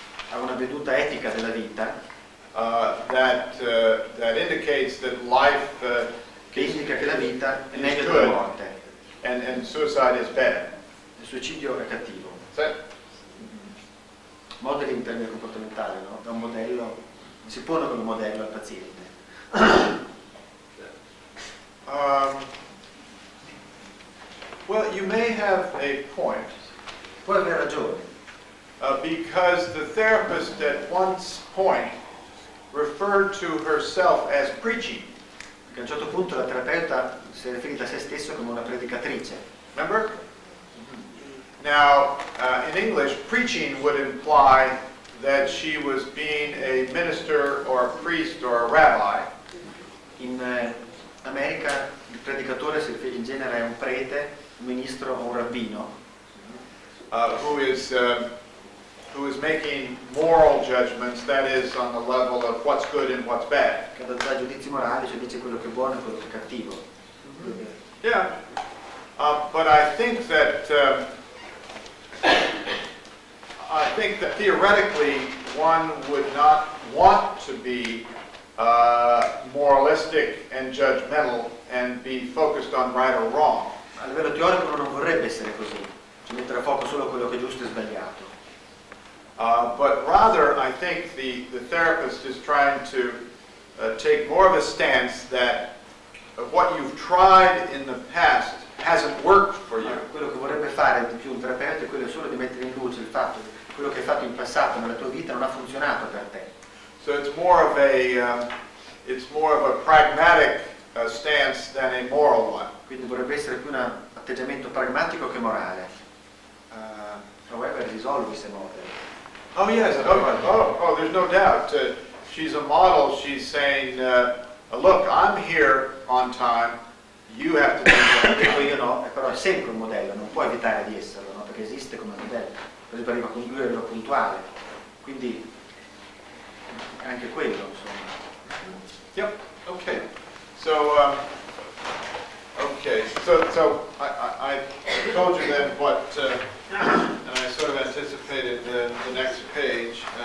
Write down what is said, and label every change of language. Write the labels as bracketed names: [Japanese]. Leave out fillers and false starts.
[Italian] ha una veduta etica della vita [English] that indicates that life [Italian] che indica che la vita è [English] is [Italian] meglio [English] good [Italian] della morte, [English] and suicide is bad. [Italian] il suicidio è cattivo. [English] Is that? [Italian] Modeling in termini comportamentali, no? Da un modello, si pone come modello al paziente. [English] Well, you may have a point, [Italian] Puoi aver ragione, [English] because the therapist at one point referred to herself as preaching. [Italian] perché a un certo punto la terapeuta si è riferita a se stesso come una predicatrice. [English] Remember? Now, in English, preaching would imply that she was being a minister or a priest or a rabbi. [Italian] In America il predicatore in genere è un prete, un ministro o un rabbino, [English] Who is making moral judgments, that is, on the level of what's good and what's bad. [Italian] che dà giudizi morali, cioè dice quello che è buono e quello che è cattivo. [English] Yeah. But I think that theoretically one would not want to be moralistic and judgmental and be focused on right or wrong. [Italian] A livello teorico uno non vorrebbe essere così, cioè mettere a fuoco solo quello che è giusto e sbagliato. [English] But rather, I think the therapist is trying to take more of a stance that what you've tried in the past hasn't worked for you. [Italian] Quello che vorrebbe fare di più un terapeuta è quello solo di mettere in luce il fatto che quello che hai fatto in passato nella tua vita non ha funzionato per te. [English] So it's more of a pragmatic stance than a moral one. [Italian] Quindi vorrebbe essere più un atteggiamento pragmatico che morale. [English] However, is always a model. Oh yes. Oh, there's no doubt. She's a model. She's saying, look, I'm here on time. You have to do that. [Italian] Dico io no, però è sempre un modello, non può evitare di esserlo, no? Perché esiste come modello. Per esempio arriva con lui a livello puntuale. Quindi anche quello, insomma. [English] Yep. Okay. So, So I told you then what, and I sort of anticipated the next page.